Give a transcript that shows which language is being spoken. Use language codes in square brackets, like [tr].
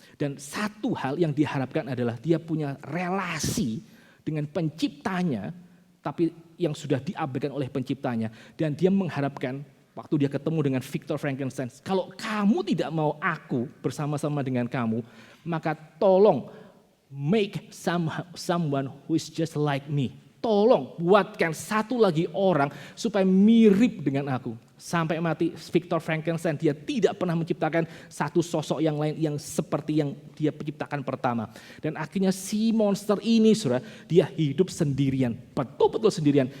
[id] Dan satu hal yang diharapkan adalah dia punya relasi dengan penciptanya, tapi yang sudah diabaikan oleh penciptanya. Dan dia mengharapkan waktu dia ketemu dengan Victor Frankenstein, kalau kamu tidak mau aku bersama-sama dengan kamu, maka tolong [en] make someone who is just like me. [id] Tolong buatkan satu lagi orang supaya mirip dengan aku. Sampai mati Victor Frankenstein, dia tidak pernah menciptakan satu sosok yang lain yang seperti yang dia penciptakan pertama. Dan akhirnya si monster ini, saudara, dia hidup sendirian, betul-betul sendirian.